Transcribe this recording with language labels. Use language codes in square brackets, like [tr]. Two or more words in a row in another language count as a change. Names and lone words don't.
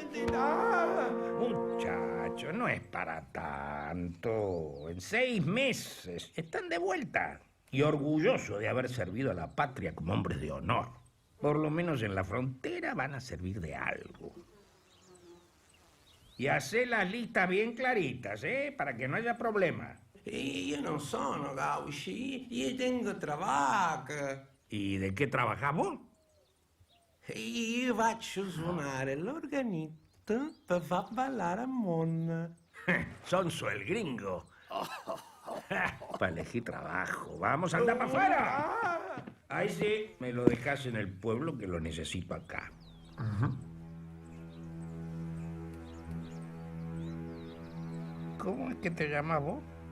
[es] Muchacho, no es para tanto. En 6 meses están de vuelta. Y orgullosos de haber servido a la patria como hombres de honor. Por lo menos en la frontera van a servir de algo. Y hacé las listas bien claritas, para que no haya problema. [it] Io non sono gaucho, io [es] tengo trabajo. ¿Y de qué trabajás vos? [it] Io faccio suonare l'organetto per far ballare a Monna. [es] Sonso el gringo. Para elegir trabajo. Vamos, anda para afuera. Ahí sí, me lo dejas en el pueblo que lo necesito acá. ¿Cómo es que te llamas vos?